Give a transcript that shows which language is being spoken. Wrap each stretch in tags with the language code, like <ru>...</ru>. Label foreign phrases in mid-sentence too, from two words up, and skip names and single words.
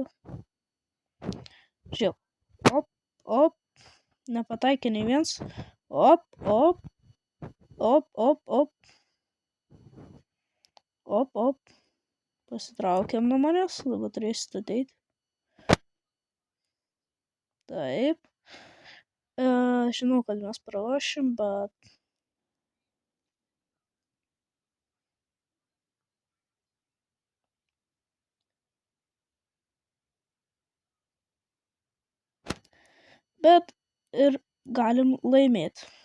<lt>Žiūrėk. Op, op. Nepataikė nei vienas. Op, op. Op, op, op. Op, op. Pasitraukiam nuo manęs. Dabar turėsit ateiti. Taip. Žinau, kad mes pralošim, bet... Bet ir galim laimėti.</lt>